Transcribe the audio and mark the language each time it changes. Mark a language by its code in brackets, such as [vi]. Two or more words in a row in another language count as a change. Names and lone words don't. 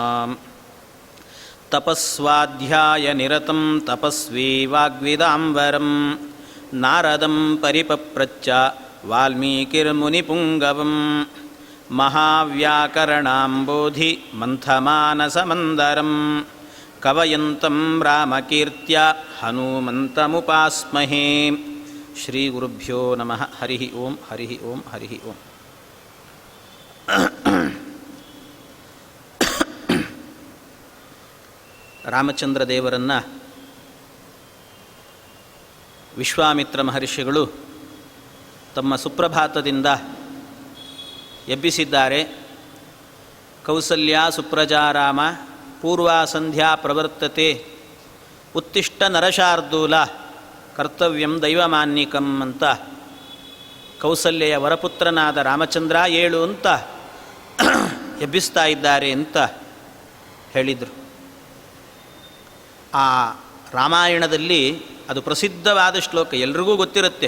[sa] ತಪಸ್ವಾಧ್ಯಾಯ ನಿರತಂ ತಪಸ್ವಿ ವಾಗ್ವಿದಾಂಬರಂ ನಾರದಂ ಪರಿಪಪ್ರಚ್ಚ ವಾಲ್ಮೀಕಿರ್ಮುನಿಪುಂಗವಂ ಮಹಾವ್ಯಾಕರಣಾಂಬೋಧಿ ಮಂಥಮಾನಸಮಂದರಂ ಕವಯಂತಂ ರಾಮಕೀರ್ತ್ಯ ಹನುಮಂತಮುಪಾಸ್ಮಹೇ. ಶ್ರೀ ಗುರುಭ್ಯೋ ನಮಃ. ಹರಿ ಓಂ ಹರಿ ಓಂ ಹರಿ ಓಂ. [kn] ರಾಮಚಂದ್ರ ದೇವರನ್ನು ವಿಶ್ವಾಮಿತ್ರ ಮಹರ್ಷಿಗಳು ತಮ್ಮ ಸುಪ್ರಭಾತದಿಂದ ಎಬ್ಬಿಸಿದ್ದಾರೆ. [sa] ಕೌಸಲ್ಯ ಸುಪ್ರಜಾರಾಮ ಪೂರ್ವಾ ಸಂಧ್ಯಾ ಪ್ರವರ್ತತೆ ಉತ್ತಿಷ್ಟ ನರಶಾರ್ದೂಲ ಕರ್ತವ್ಯಂ ದೈವಮಾನ್ಯಿಕಂ [kn] ಅಂತ ಕೌಸಲ್ಯೆಯ ವರಪುತ್ರನಾದ ರಾಮಚಂದ್ರ ಏಳು ಅಂತ ಎಬ್ಬಿಸ್ತಾ ಇದ್ದಾರೆ ಅಂತ ಹೇಳಿದರು. ಆ ರಾಮಾಯಣದಲ್ಲಿ ಅದು ಪ್ರಸಿದ್ಧವಾದ ಶ್ಲೋಕ, ಎಲ್ರಿಗೂ ಗೊತ್ತಿರುತ್ತೆ.